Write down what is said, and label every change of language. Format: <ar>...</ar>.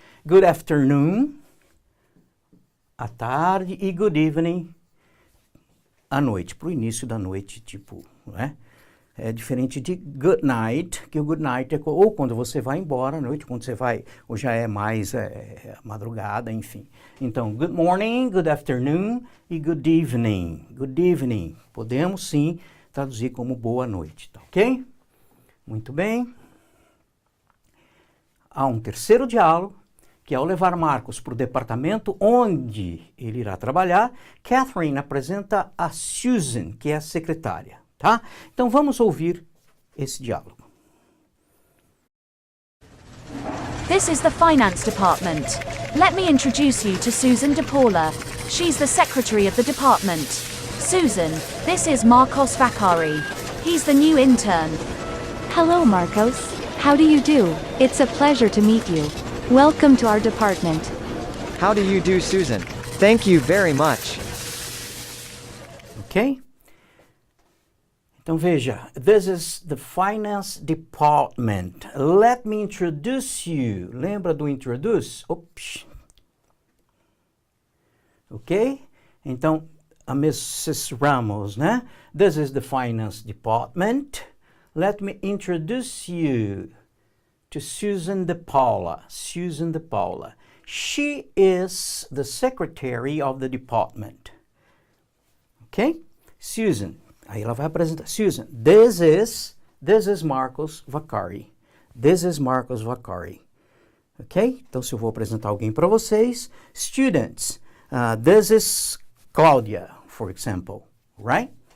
<en>Good afternoon,</en> <pt>à tarde, e</pt> <en>good evening,</en> <pt>à noite, para o início da noite, tipo, né? É diferente de good night, que o good night é ou quando você vai embora à noite, quando você vai, ou já é mais madrugada, enfim. Então,</pt> <en>good morning, good afternoon e good evening. Good evening.</en> <pt>Podemos, sim, traduzir como boa noite, tá ok? Muito bem. Há um terceiro diálogo, que ao levar Marcos para o departamento onde ele irá trabalhar, Catherine apresenta a Susan, que é a secretária, tá? Então vamos ouvir esse diálogo.</pt> <en>This is the finance department. Let me introduce you to Susan DePaula. She's the secretary of the department. Susan, this is Marcos Vakari. He's the new intern. Hello, Marcos. How do you do? It's a pleasure to meet you. Welcome to our department. How do you do, Susan? Thank you very much. Ok?</en> <pt>Então veja,</pt> <en>this is the finance department. Let me introduce you.</en> <pt>Lembra do introduce? Ops. Ok? Então, a Mrs. Ramos, né?</pt> <en>This is the finance department. Let me introduce you to Susan DePaula. Susan DePaula. She is the secretary of the department.</en> <pt>Ok? Susan. Aí ela vai apresentar.</pt> <en>Susan, this is This is Marcos Vaccari. This is Marcos Vaccari. Ok?</en> <pt>Então, se eu vou apresentar alguém para vocês,</pt> <en>students, this is Claudia, for example, right?</en>